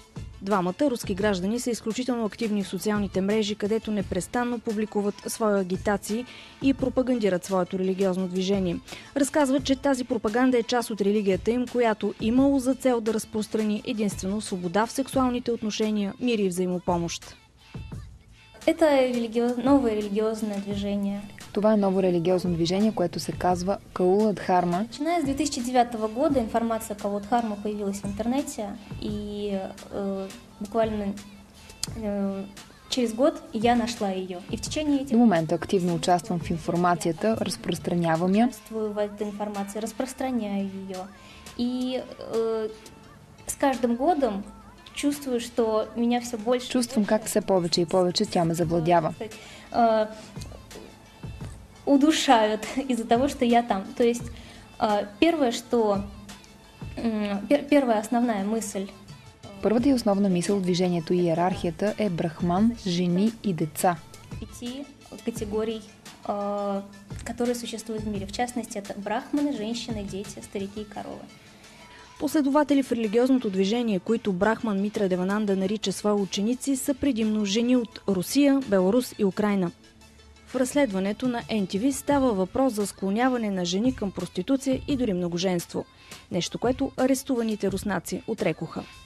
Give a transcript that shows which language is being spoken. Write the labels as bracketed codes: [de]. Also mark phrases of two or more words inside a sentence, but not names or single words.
[bg] Двамата руски граждани са изключително активни в социалните мрежи, където непрестанно публикуват свои агитации и пропагандират своето религиозно движение. Разказват, че тази пропаганда е част от религията им, която имало за цел да разпространи единствено свобода в сексуалните отношения, мир и взаимопомощ. [ru] Новое религиозное движение. [bg] Това е ново религиозно движение, което се казва Каула Дхарма. [ru] Начиная с 2009 года информация о Каула Дхарма появилась в интернете, и буквально через год я нашла ее. И в течение этих... [bg] До момента активно участвам в информацията, разпространявам я. [ru] Участвую в этой информации, распространяю ее. И с каждым годом чувствую, что меня все больше... [bg] Чувствам как все повече и повече тя ме завладява. [ru] Удушают из-за того, что я там. То есть первая основная мысль [bg] Първата и основна мисъл в движението и иерархията е брахман, жени и деца. [ru] 5 категорий, которые существуют в мире. В частности, это брахманы, женщины, дети, старики и коровы. [bg] Последователи в религиозното движение, които Брахман Митра Девананда нарича свои ученици, са предимно жени от Русия, Беларус и Украйна. В разследването на NTV става въпрос за склоняване на жени към проституция и дори многоженство. Нещо, което арестуваните руснаци отрекоха.